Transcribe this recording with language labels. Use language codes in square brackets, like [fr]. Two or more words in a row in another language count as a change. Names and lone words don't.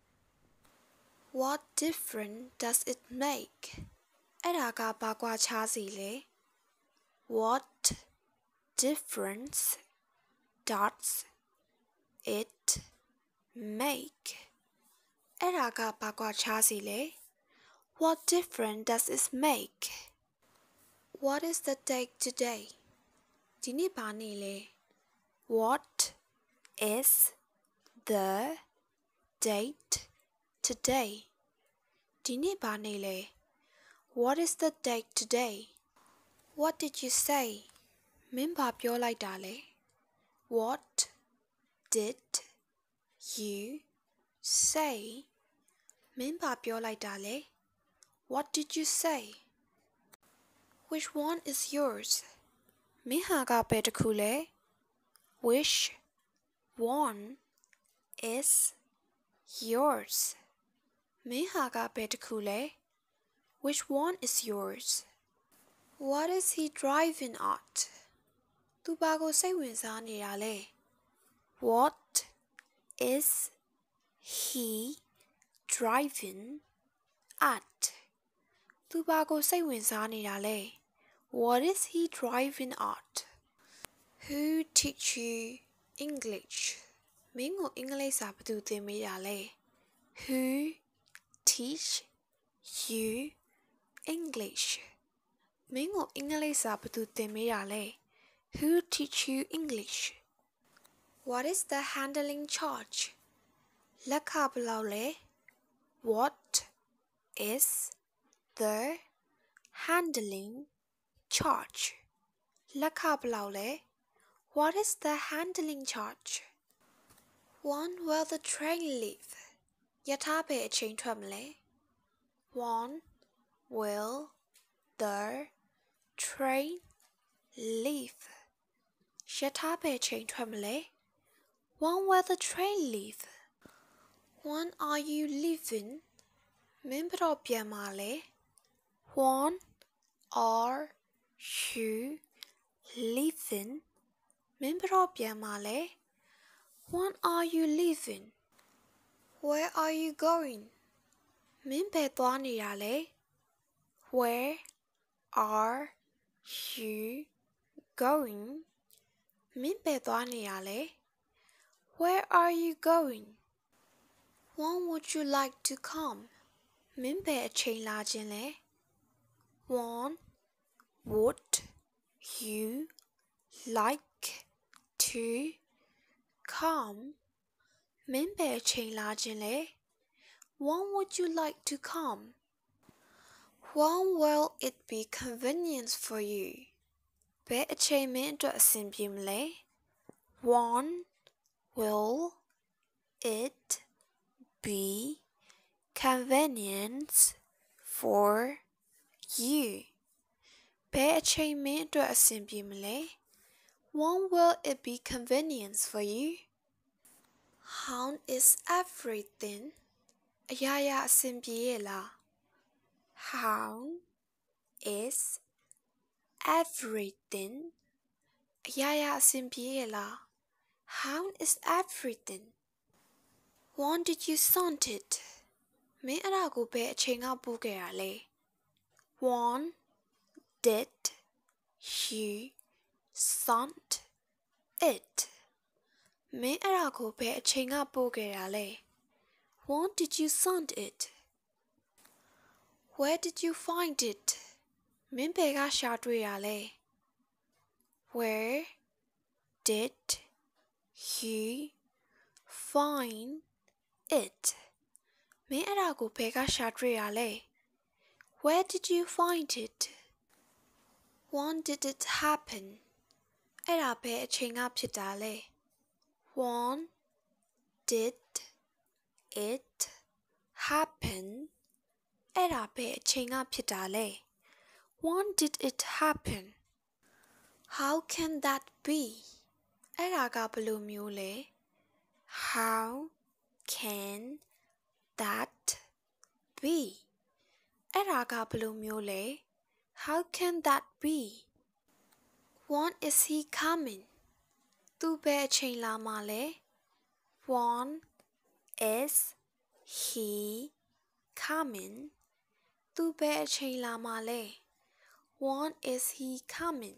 [en] What difference does it make [my] အဲ့ဒါကဘာကွာခြားစီလဲ [en] What difference does it make [my] အဲ့ဒါကဘာကွာခြားစီလဲ [en] What difference does it make What is the date today [my] ဒီနေ့ဘာနေ့လဲ [en] What is the date today [my] ဒီနေ့ဘာနေ့လဲ [en] What is the date today What did you say [my] မင်းဘာပြောလိုက်တာလဲ [en] What did you say [my] မင်းဘာပြောလိုက်တာလဲ [en] What did you say Which one is yours [my] မင်းဟာကဘယ်တစ်ခုလဲ [en] Which one is yours [my] မင်းဟာကဘယ်တစ်ခုလဲ [en] Which one is yours What is he driving at [my] သူဘာကိုစိတ်ဝင်စားနေတာလဲ [en] What is he driving at [my] သူ ဘာကိုစိတ်ဝင်စားနေတာလဲ [en] What is he driving at Who teach you English [my] မင်းကိုအင်္ဂလိပ်စာဘယ်သူသင်ပေးတာလဲ [en] Who teach you English [my] မ င်းကိုအင်္ဂလိပ်စာဘယ်သူသင်ပေးတာလဲ [en] Who teach you English What is the handling charge [my] လက်ခဘယ်လောက်လဲ [en] What is the handling charge [my] လက်ခဘယ်လောက်လဲ [en] What is the handling charge When will the train leave [my] ယ ထာဘယ်အချိန်ထွက်မလဲ [en] When will the train leave [my] ယထာဘ ယ်အချိန်ထွက်မလဲ [en] When will the train leave When are you leaving [my] မင်းဘယ်တော့ပြန်မှာလဲ [en] When are you leaving [my] မင်းဘယ်တော့ပြန်မှာလဲ [en] When are you leaving Where are you going [my] မင်းဘယ်သွားနေတာလဲ [en] Where are you going [my] မင်းဘယ်သွားနေတာလဲ [en] Where are you going When would you like to come [my] မင်းဘယ်အချိန်လာခြင်းလဲ [en] When would you like to come [my] မင်းဘယ်အချိန်လာခြင်းလဲ [en] When would you like to come When will it be convenient for you [my] ဘယ်အချိန်မင်းအတွက်အဆင်ပြေမလဲ [en] When will it be convenient for you [my] ဘယ်အချိန်မင်းအတွက်အဆင်ပြေမလဲ [en] When will it be convenient for you How is everything [my] အရာရာအဆင်ပြေရဲ့လား [en] How is everything [my] အရာရာအဆင်ပြေရဲ့လား [en] How is everything When did you send it [my] မင်းအဲ့ဒါကိုဘယ်အချိန်ကပို့ခဲ့တာလဲ [en] When did you send it [my] မင်းအဲ့ဒါကိုဘယ်အချိန်ကပို့ခဲ့တာလဲ [en] When did you send it? Where did you find it? [my] မင်းဘယ်ကရှာတွေ့ရလဲ [en] Where did you find it? [my] မင်းအဲ့ဒါကိုဘယ်ကရှာတွေ့ရလဲ [en] Where did you find it? When did it happen? [my] အဲ့ဒါဘယ်အချိန်ကဖြစ်တာလဲ [en] When did it happen? [my] အဲ့ဒါဘယ်အချိန်ကဖြစ်တာလဲ [en] When did it happen? How can that be? [my] အဲ့ဒါကဘယ်လိုမျိုးလဲ [en] How can that be? [my] အဲ့ဒါကဘယ်လိုမျိုးလဲ [en] How can that be? When is he coming? [my] သူဘယ်အချိန်လာမှာလဲ [en] When is he coming? [my] သူဘယ်အချိန်လာမှာလဲ [en] When is he coming?